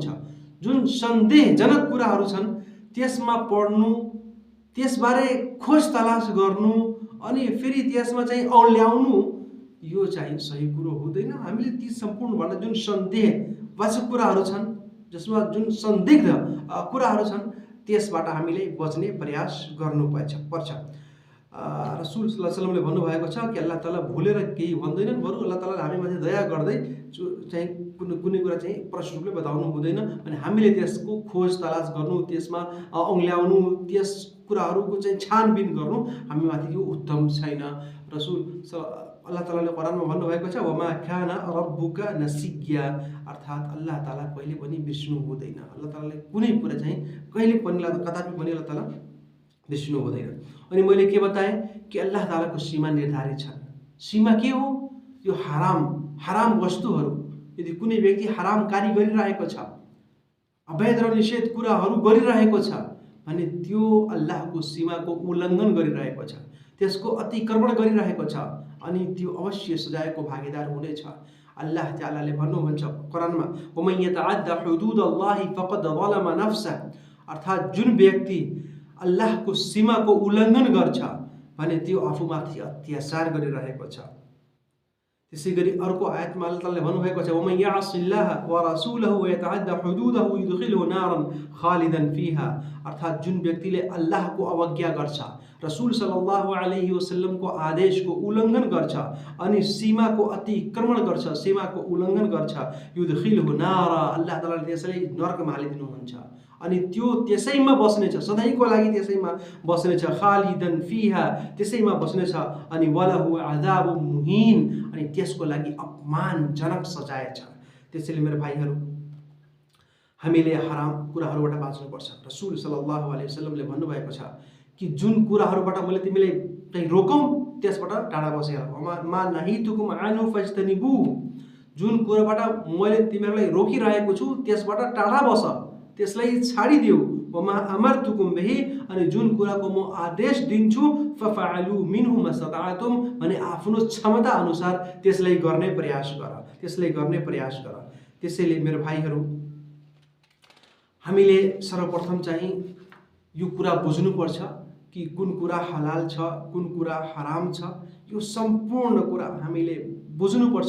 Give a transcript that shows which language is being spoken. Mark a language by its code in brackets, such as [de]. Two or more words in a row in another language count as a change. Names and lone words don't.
[ne] जुन सन्देहजनक कुराहरू छन् त्यसमा पढ्नु, त्यसबारे खोज तलास गर्नु, अनि फेरि त्यसमा चाहिँ औल्याउनु यो चाहिँ सही कुरो हुँदैन। हामीले ती सम्पूर्णबाट जुन सन्देहवाचक कुराहरू छन्, जसमा जुन संदिग्ध कुराहरू छन्, त्यसबाट हामीले बच्ने प्रयास गर्नुपर्छ। [ar] رسول صلى الله عليه وسلم [ne] भन्नुभएको छ कि अल्लाह ताला भुलेर केही भन्दैनन्, बरु अल्लाह तालाले हामीमाथि दया गर्दै चाहिँ कुनै कुरा चाहिँ प्रष्ट रूपले बताउनु हुँदैन भने हामीले त्यसको खोज तलास गर्नु, त्यसमा औँल्याउनु, त्यस कुराहरूको चाहिँ छानबिन गर्नु हामीमाथि यो उत्तम छैन। अल्लाह तालाले कुरानमा भन्नुभएको छ [ar] وما كان ربك نسيا, [ne] अर्थात् अल्लाह ताला कहिले पनि बिर्सिनु हुँदैन। अल्लाह तालाले कुनै कुरा चाहिँ कहिले पनि कदापि पनि अल्लाह ताला बिर्सिनु हुँदैन। अनि मैले के बताएँ कि अल्लाह तालाको सीमा निर्धारित छन्। सीमा के हो? यो हराम वस्तुहरू, यदि कुनै व्यक्ति हराम कार्य गरिरहेको छ, अवैध र निषेध कुराहरू गरिरहेको छ भने त्यो अल्लाहको सीमाको उल्लङ्घन गरिरहेको छ, त्यसको अतिक्रमण गरिरहेको छ, अनि त्यो अवश्य सजायको भागीदार हुनेछ। अल्लाह तालाले भन्नुहुन्छ कुरानमा [ar] ومن يتعد حدود الله فقد ظلم نفسه, [ne] अर्थात् जुन व्यक्ति अल्लाहको सीमाको उल्लङ्घन गर्छ भने त्यो आफूमाथि अत्याचार गरिरहेको छ। त्यसै गरी अर्को आयतमा अल्लाह तालाले भन्नुभएको छ [ar] ومن يعص الله ورسوله ويتعد حدوده يدخله نارا خالدا فيها, [ne] अर्थात् जुन व्यक्तिले अल्लाहको अवज्ञा गर्छ, [ar] رسول صلى الله عليه وسلم [ne] आदेशको उल्लङ्घन गर्छ अनि सीमाको अतिक्रमण गर्छ, सीमाको उल्लङ्घन गर्छ, [ar] يدخله نارا, [ne] अल्लाह तालाले त्यसलाई नरकमा हालिदिनुहुन्छ अनि त्यो त्यसैमा बस्नेछ, सधैँको लागि त्यसैमा बस्नेछ, [ar] خالدا فيها, [ne] त्यसैमा बस्नेछ, अनि [ar] وله عذاب مهين, [ne] अनि त्यसको लागि अपमानजनक सजाय छ। त्यसैले मेरो भाइहरू, हामीले हराम कुराहरूबाट बाँच्नुपर्छ। [ar] رسول صلى الله عليه وسلم [ne] भन्नुभएको छ कि जुन कुराहरूबाट मैले तिमीलाई चाहिँ रोकौँ त्यसबाट टाढा बसेर, [ar] ما نهيتكم عنه فاجتنبوه, [ne] जुन कुराबाट मैले तिमीहरूलाई रोकिरहेको छु त्यसबाट टाढा बस, त्यसलाई छाडिदेऊ। [ar] وما أمرتكم به, [ne] अनि जुन कुराको म आदेश दिन्छु [ar] فافعلوا منه ما استطعتم, [ne] भने आफ्नो क्षमता अनुसार त्यसलाई गर्ने प्रयास गर। त्यसैले मेरो भाइहरू, हामीले सर्वप्रथम चाहिँ यो कुरा बुझ्नुपर्छ कि कुन कुरा हलाल छ, कुन कुरा हराम छ, यो सम्पूर्ण कुरा हामीले बुझ्नुपर्छ।